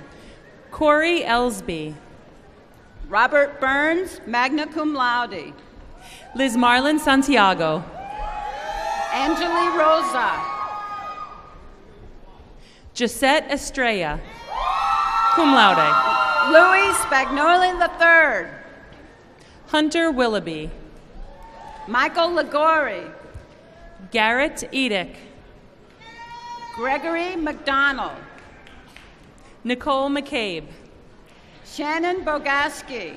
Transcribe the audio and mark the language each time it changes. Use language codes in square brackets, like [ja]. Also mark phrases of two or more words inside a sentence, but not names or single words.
[en] Corey Ellsby. Robert Burns, [la] magna cum laude. [en] Liz Marlin Santiago. Angeli Rosa. Gisette Estrella, [la] cum laude. [en] Louis Spagnoli III. Hunter Willoughby. Michael Ligori. Garrett Edick. Gregory McDonald. Nicole McCabe. Shannon Bogaski.